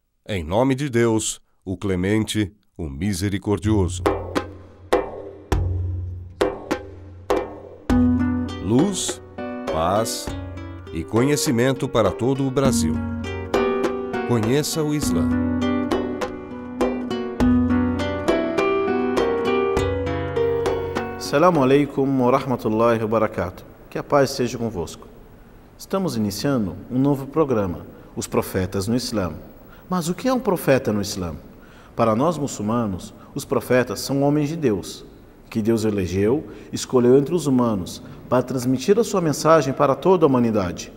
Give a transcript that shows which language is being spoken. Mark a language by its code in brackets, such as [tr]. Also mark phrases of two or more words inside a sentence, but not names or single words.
[pt] Em nome de Deus, o Clemente, o Misericordioso. Luz, paz e conhecimento para todo o Brasil. Conheça o Islã. [ar] السلام عليكم ورحمة الله وبركاته. [pt] Que a paz seja convosco. Estamos iniciando um novo programa, Os Profetas no Islã. Mas o que é um profeta no Islã? Para nós muçulmanos, os profetas são homens de Deus, que Deus elegeu, escolheu entre os humanos para transmitir a sua mensagem para toda a humanidade.